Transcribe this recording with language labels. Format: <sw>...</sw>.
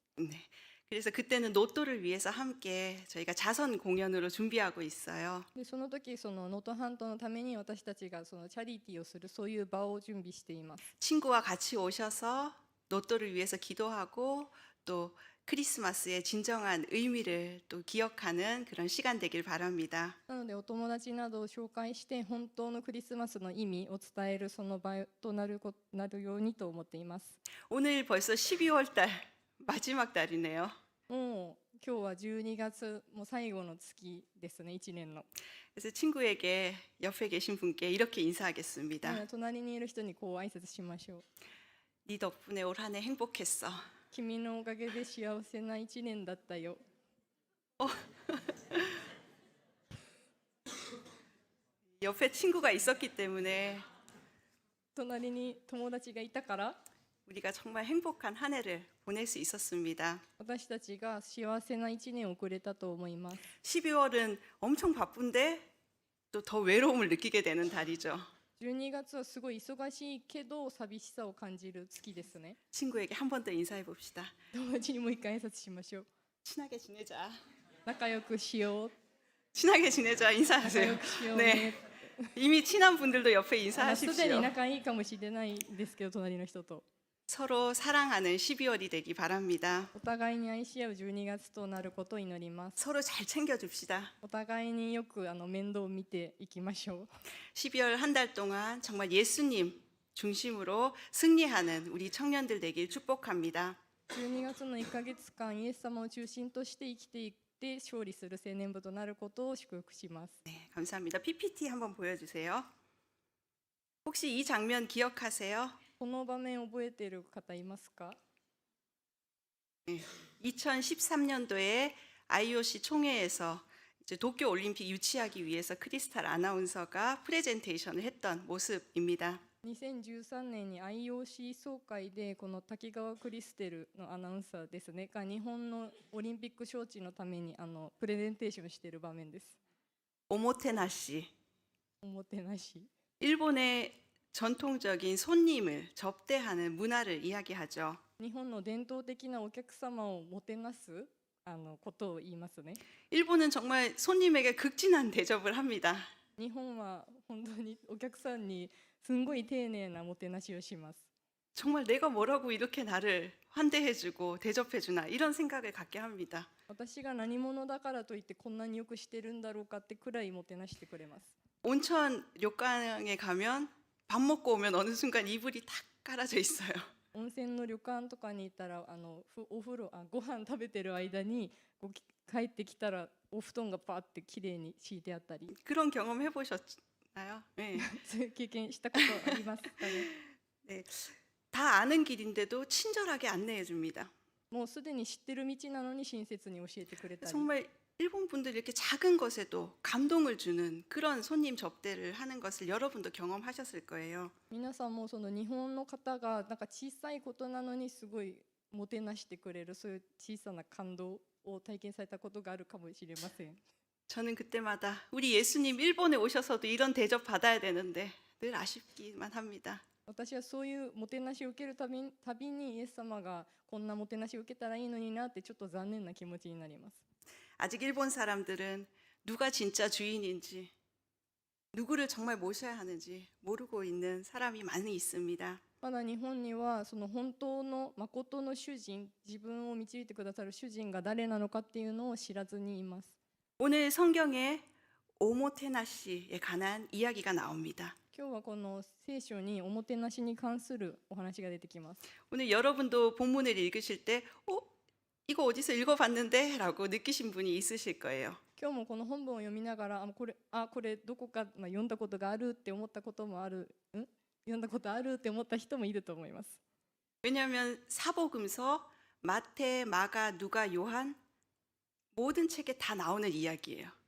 <ko>네. 그래서 그때는 노또를 위해서 함께 저희가 자선 공연으로 준비하고 있어요.</ko> <ja>でその時その能登半島のために私たちがそのチャリティーをするそういう場を準備しています。</ja> <ko>친구와 같이 오셔서 노또를 위해서 기도하고 또 크리스마스의 진정한 의미를 또 기억하는 그런 시간 되길 바랍니다.</ko> <ja>なのでお友達などを紹介して本当のクリスマスの意味を伝えるその場となるようにと思っています。</ja> <ko>오늘 벌써 12월 달 마지막 달이네요.</ko> <ja>もう今日は12月もう最後の月ですね、1年の。</ja> <ko>그래서 친구에게 옆에 계신 분께 이렇게 인사하겠습니다.</ko> <ja>隣にいる人にこう挨拶しましょう。</ja> <ko>네 덕분에 올 한 해 행복했어.</ko> <ja>君のおかげで幸せな1年だったよ。</ja> <ko>옆에 친구가 있었기 때문에</ko> <ja>隣に友達がいたから</ja> <ko>우리가 정말 행복한 한 해를 보낼 수 있었습니다.</ko> <ja>私たちが幸せな1年を送れたと思います。</ja> <ko>12월은 엄청 바쁜데 또 더 외로움을 느끼게 되는 달이죠.</ko> <ja>12月はすごい忙しいけど寂しさを感じる月ですね。</ja> <ko>친구에게 한 번 더 인사해 봅시다.</ko> <ja>友達にもう一回挨拶しましょう。</ja> <ko>친하게 지내자.</ko> <ja>仲良くしよう。</ja> <ko>친하게 지내자. 인사하세요.</ko> <ja>良くしよう</ja> <ko>네.</ko> <ja>ね。</ja> <ko>이미 친한 분들도 옆에</ko> <ja>すでに</ja> <ko>인사하십시오.</ko> <ja>仲いいかもしれないですけど、隣の人と</ja> <ko>서로 사랑하는 12월이 되기 바랍니다.</ko> <ja>お互いに愛し合う12月となることを祈ります。</ja> <ko>서로 잘 챙겨줍시다.</ko> <ja>お互いによく面倒を見ていきましょう。</ja> <ko>12월 한 달 동안 정말 예수님 중심으로 승리하는 우리 청년들 되길 축복합니다.</ko> <ja>12月の1ヶ月間、イエス様を中心として生きていって勝利する青年部となることを祝福します。</ja> <ko>네, 감사합니다. PPT 한번 보여주세요. 혹시 이 장면 기억하세요?</ko> <ja>この場面覚えている方いますか？</ja> <ko>2013년도에 IOC 총회에서 이제 도쿄 올림픽 유치하기 위해서 크리스탈 아나운서가 프레젠테이션을 했던 모습입니다.</ko> <ja>2013年に IOC 総会でこの滝川クリステルのアナウンサーですねが日本のオリンピック招致のためにプレゼンテーションしている場面です。</ja> <ko>오모테나시,</ko> <ja>おもてなし。</ja> <ko>일본의 전통적인 손님을 접대하는 문화를 이야기하죠.</ko> <ja>日本の伝統的なお客様をもてなすことを言いますね。</ja> <ko>일본은 정말 손님에게 극진한 대접을 합니다.</ko> <ja>日本は本当にお客さんにすんごい丁寧なもてなしをします。</ja> <ko>정말 내가 뭐라고 이렇게 나를 환대해주고 대접해주나 이런 생각을 갖게 합니다.</ko> <ja>私が何者だからといってこんなによくしてるんだろうかってくらいもてなしてくれます。</ja> <ko>온천 료칸에 가면 밥 먹고 오면 어느 순간 이불이 탁 깔아져 있어요.</ko> <ja>温泉の旅館とかに行ったらお風呂ご飯食べてる間にこう帰ってきたらお布団がパーってきれいに敷いてあったり</ja> <ko>그런 경험 해보셨나요? 네.</ko> <ja>そういう経験したことありますかね。</ja> <ko>네. 다 아는 길인데도 친절하게 안내해 줍니다.</ko> <ja>もうすでに知ってる道なのに親切に教えてくれたり</ja> <ko>정말 일본 분들 이렇게 작은 것에도 감동을 주는 그런 손님 접대를 하는 것을 여러분도 경험하셨을 거예요.</ko> <ja>皆さんもその日本の方がなんか小さいことなのにすごいもてなしてくれるそういう小さな感動を体験されたことがあるかもしれません。</ja> <ko>저는 그때마다 우리 예수님 일본에 오셔서도 이런 대접 받아야 되는데 늘 아쉽기만 합니다.</ko> <ja>私はそういうもてなしを受けるたびにイエス様がこんなもてなしを受けたらいいのになってちょっと残念な気持ちになります。</ja> <ko>아직 일본 사람들은 누가 진짜 주인인지 누구를 정말 모셔야 하는지 모르고 있는 사람이 많이 있습니다.</ko> <ja>まだ日本にはその本当の誠の主人、自分を導いてくださる主人が誰なのかっていうのを知らずにいます。</ja> <ko>오늘 성경에 오모테나시에 관한 이야기가 나옵니다.</ko> <ja>今日はこの聖書におもてなしに関するお話が出てきます。</ja> <ko>오늘 여러분도 본문을 읽으실 때 이거 어디서 읽어봤는데? 라고 느끼신 분이 있으실 거예요.</ko> <ja>今日もこの本文を読みながらこれどこか、読んだことがあるって思ったこともある読んだことあるって思った人もいると思います。</ja> <ko>왜냐하면 사복음서, 마태, 마가, 누가, 요한 모든 책에 다 나오는 이야기예요.</ko>